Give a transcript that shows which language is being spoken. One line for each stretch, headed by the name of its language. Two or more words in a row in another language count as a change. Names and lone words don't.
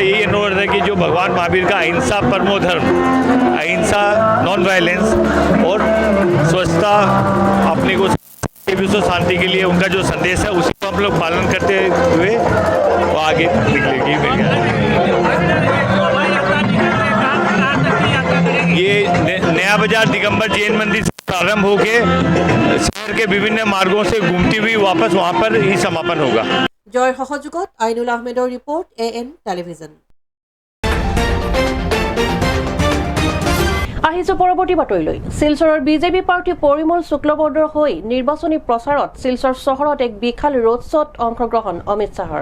Hindi: यही अनुरोध है कि जो भगवान महावीर का
Sanskrit: अहिंसा परमो धर्म,
Hindi: अहिंसा
English: non violence
Hindi: और स्वच्छता अपने को विश्व शांति के लिए उनका जो संदेश है उसी को हम लोग पालन करते हुए वो आगे निकलेगी। ये नया बाजार दिगंबर जैन मंदिर से प्रारंभ होके शहर के विभिन्न मार्गों से घूमती हुई वापस वहां पर ही समापन होगा।
Assamese: জয়ৰ সহযোগত আইনুল আহমেদৰ ৰিপৰ্ট AN টেলিভিজন। আহিছো পৰৱৰ্তী বাতৰিলৈ। শিলচৰৰ বিজেপি প্ৰাৰ্থী পৰিমল শুক্লবৈদ্যৰ হৈ নিৰ্বাচনী প্ৰচাৰত শিলচৰ চহৰত এক বিশাল
English: road show
Assamese: অংশগ্ৰহণ অমিত শ্বাহৰ।